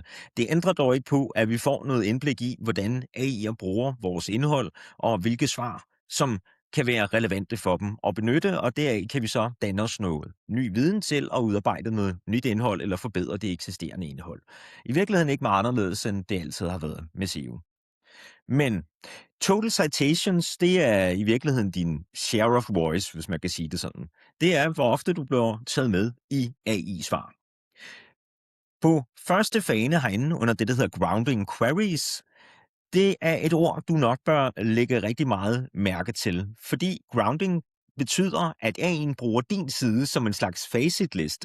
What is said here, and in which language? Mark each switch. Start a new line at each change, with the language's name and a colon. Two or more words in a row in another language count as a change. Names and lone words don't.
Danish: Det ændrer dog ikke på, at vi får noget indblik i, hvordan AI'er bruger vores indhold, og hvilke svar, som kan være relevante for dem at benytte, og deraf kan vi så danne os noget ny viden til at udarbejde noget nyt indhold, eller forbedre det eksisterende indhold. I virkeligheden ikke meget anderledes, end det altid har været med SEO. Men
English: total citations,
Danish: det er i virkeligheden din
English: share of voice,
Danish: hvis man kan sige det sådan. Det er, hvor ofte du bliver taget med i AI-svar. På første fane herinde under det, der hedder
English: grounding queries,
Danish: det er et ord, du nok bør lægge rigtig meget mærke til, fordi grounding betyder, at AI'en bruger din side som en slags facitliste.